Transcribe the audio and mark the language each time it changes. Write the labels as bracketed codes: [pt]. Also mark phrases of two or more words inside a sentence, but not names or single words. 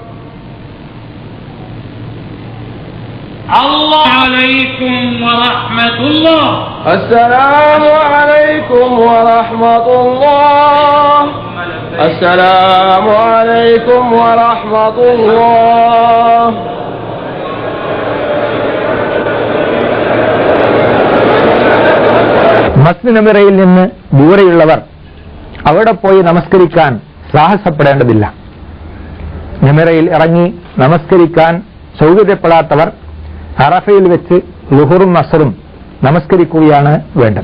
[ar] الله عليكم ورحمة الله. السلام عليكم ورحمة الله. السلام عليكم ورحمة الله. [ml] മസ്ജിദ് നബിയിൽ നിന്ന് ദൂരെയുള്ളവർ അവിടെ പോയി നമസ്കരിക്കാൻ സാഹസപ്പെടേണ്ടതില്ല. നമിറയിൽ ഇറങ്ങി നമസ്കരിക്കാൻ സൗകര്യപ്പെടാത്തവർ അറഫയിൽ വെച്ച് ലുഹുറും അസ്റും നമസ്കരിക്കുകയാണ് വേണ്ടത്.